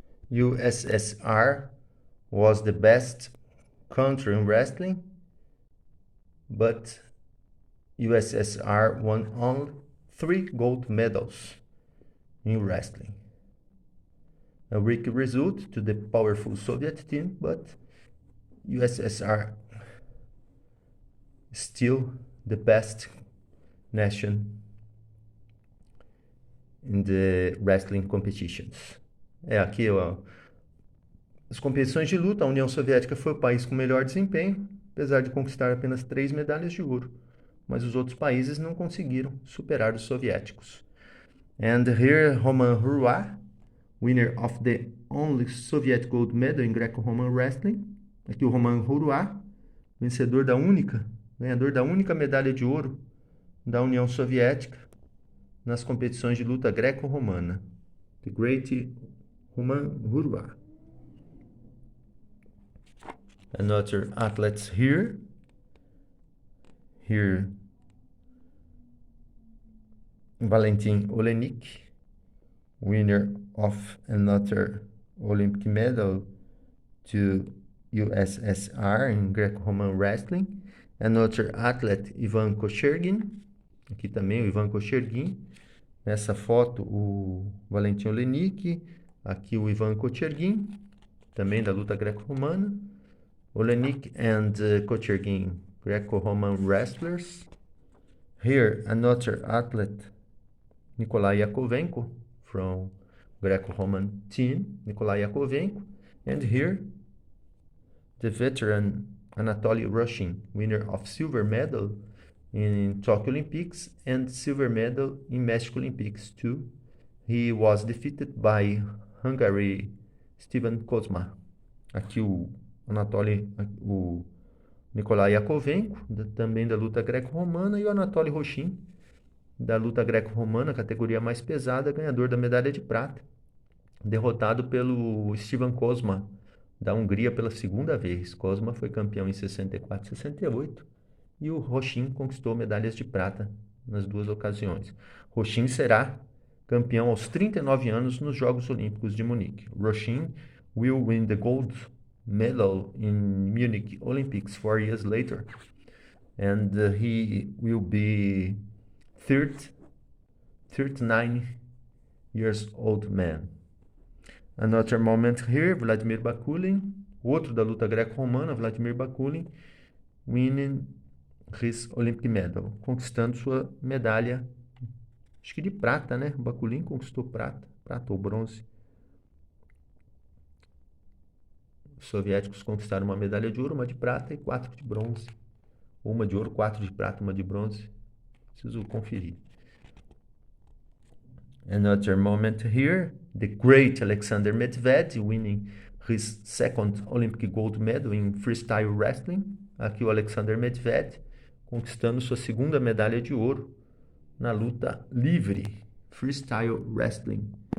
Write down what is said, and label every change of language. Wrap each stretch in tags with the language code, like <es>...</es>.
<en>USSR was the best country in wrestling, but USSR won only 3 gold medals in wrestling. A weak result to the powerful Soviet team, but USSR still the best nation in the wrestling competitions.</en> <pt>Aqui, ó, as competições de luta, a União Soviética foi o país com melhor desempenho, apesar de conquistar apenas 3 medalhas de ouro, mas os outros países não conseguiram superar os soviéticos.</pt> <en>And here, Roman Hruva, winner of the only Soviet gold medal in Greco-Roman wrestling.</en> <pt>Aqui o Roman Hruva, ganhador da única medalha de ouro da União Soviética nas competições de luta greco-romana.</pt> <en>The Great Roman Hruva. Another athletes here. Here, Valentin Olenik, winner of another Olympic medal to USSR in Greco-Roman wrestling. Another athlete, Ivan Kochergin.</en> <pt>Aqui também o Ivan Kochergin. Nessa foto, o Valentin Olenik. Aqui o Ivan Kochergin, também da luta greco-romana.</pt> <en>Olenik and Kochergin, Greco-Roman wrestlers. Here, another athlete, Nikolai Yakovenko, from Greco-Roman team, Nikolai Yakovenko. And here, the veteran Anatoly Rushin, winner of silver medal in Tokyo Olympics and silver medal in Mexico Olympics too. He was defeated by Hungary Steven Kozma.</en> <pt>Aqui o Anatoly, o Nikolai Yakovenko, também da luta greco-romana, e o Anatoly Rushin, da luta greco-romana, categoria mais pesada, ganhador da medalha de prata, derrotado pelo Steven Kozma, da Hungria pela segunda vez. Kozma foi campeão em 64 e 68, e o Rushin conquistou medalhas de prata nas duas ocasiões. Rushin será campeão aos 39 anos nos Jogos Olímpicos de Munique.</pt> <en>Rushin will win the gold medal in Munich Olympics 4 years later, and he will be 39 years old man. Another moment here,</en> <pt>Vladimir Bakulin, outro da luta greco-romana, Vladimir Bakulin,</pt> <en>winning his Olympic medal,</en> <pt>conquistando sua medalha, acho que de prata, né? Bakulin conquistou prata ou bronze. Os soviéticos conquistaram uma medalha de ouro, uma de prata e 4 de bronze. Uma de ouro, 4 de prata, uma de bronze. Preciso conferir.</pt> <en>Another moment here, the great Alexander Medvedev winning his second Olympic gold medal in freestyle wrestling.</en> <pt>Aqui o Alexander Medvedev conquistando sua segunda medalha de ouro na luta livre, freestyle wrestling.</pt>